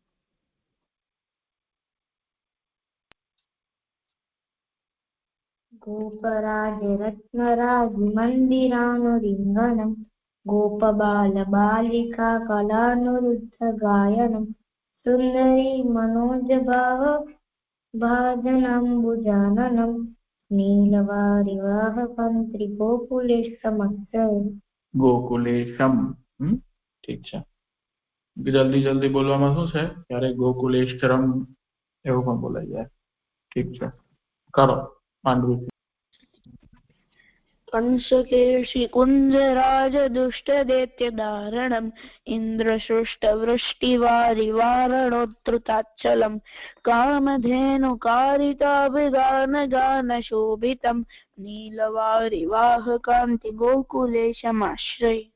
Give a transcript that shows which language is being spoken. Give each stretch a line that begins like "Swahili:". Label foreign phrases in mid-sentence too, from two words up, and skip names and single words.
Sanskrit: गोपराज रत्नराज मंदिरानुरिंगणम गोपबाल बालिका कलानुरुद्ध गायनम सुंदरी मनोज भाव भाजनाम्बुजाननम नीलवारी वाहकंत्री गोकुलेशमाश्रय.
Gujarati: ગોકુલેશમ. ઠીક છે. જલ્દી બોલવામાં શું છે, ત્યારે ગોકુલેશ્વરમ એવું પણ બોલાઈ જાય. ઠીક છે, કરો માંડવી.
Sanskrit: कंसकेशी कुंजराज दुष्ट दैत्य दारणम इंद्रसृष्ट वृष्टिवारि वारणोत्रुताचलम कामधेनु कारिकाभिगान गान शोभितम नीलवारि वाहकांति गोकुलेशमाश्रय.